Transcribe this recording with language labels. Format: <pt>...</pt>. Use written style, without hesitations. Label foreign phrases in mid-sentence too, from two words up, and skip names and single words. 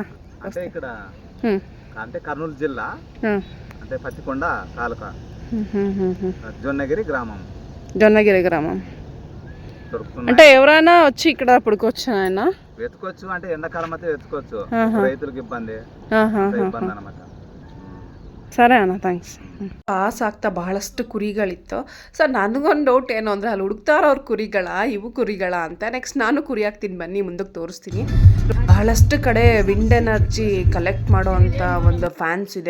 <te>అంటే ఇక్కడ అంటే కర్నూలు జిల్లా, అంటే పత్తికొండ తాలూకా, జొన్నగిరి గ్రామం. అంటే ఎవరైనా వచ్చి ఇక్కడ పుడుకోవచ్చు, ఆయన వెతుకోవచ్చు. అంటే ఎండాకాలం అయితే వెతుకోవచ్చు, రైతులకు ఇబ్బంది అనమాట.</te> <kn>ಸರಿ ಅಣ್ಣ, ಥ್ಯಾಂಕ್ಸ್. ಪಾಸ್ ಆಗ್ತಾ ಬಹಳಷ್ಟು ಕುರಿಗಳಿತ್ತು. ಸೊ ನನಗೊಂದು ಡೌಟ್ ಏನು ಅಂದರೆ, ಅಲ್ಲಿ ಹುಡುಕ್ತಾರವ್ರ ಕುರಿಗಳ, ಇವು ಕುರಿಗಳ ಅಂತ. ನೆಕ್ಸ್ಟ್ ನಾನು ಕುರಿ ಹಾಕ್ತೀನಿ, ಬನ್ನಿ ಮುಂದಕ್ಕೆ ತೋರಿಸ್ತೀನಿ. ಬಹಳಷ್ಟು ಕಡೆ</kn> <en>wind energy collect</en> <kn>ಮಾಡೋವಂಥ ಒಂದು ಫ್ಯಾನ್ಸ್ ಇದೆ.</kn>